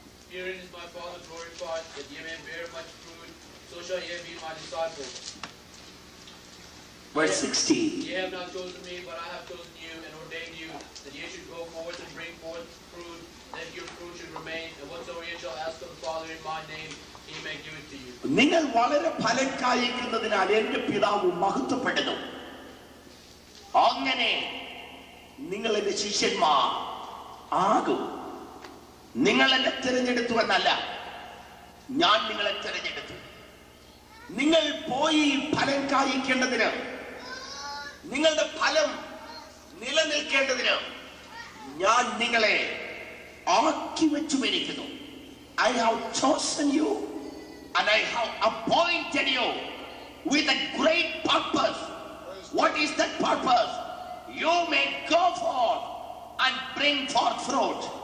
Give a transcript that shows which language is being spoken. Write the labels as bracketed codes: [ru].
[en] Herein is my Father glorified, that ye may bear much fruit, so shall ye be my disciples. Verse 16. Ye have not chosen me, but I have chosen you and ordained you, that ye should go forth and bring forth fruit, that your fruit should remain, and whatsoever ye shall ask of the Father in my name, he may give it to you. [ml] നിങ്ങൾ വളരെ ഫലം കായ്ക്കുന്നതിനാൽ എൻ്റെ പിതാവ് മഹത്വപ്പെടുന്നു. അങ്ങനെ നിങ്ങൾ എൻ്റെ ശിഷ്യന്മാർ ആകും. നിങ്ങൾ എന്നെ തിരഞ്ഞെടുത്തു എന്നല്ല, ഞാൻ നിങ്ങളെ തിരഞ്ഞെടുത്തു. നിങ്ങൾ പോയി ഫലം കായ്ക്കേണ്ടതിന്, നിങ്ങളുടെ ഫലം നിലനിൽക്കേണ്ടതിന് ഞാൻ നിങ്ങളെ ആക്കി വെച്ചുമിരിക്കുന്നു. [en] I have chosen you and I have appointed you with a great purpose. What is that purpose? You may go forth and bring forth fruit.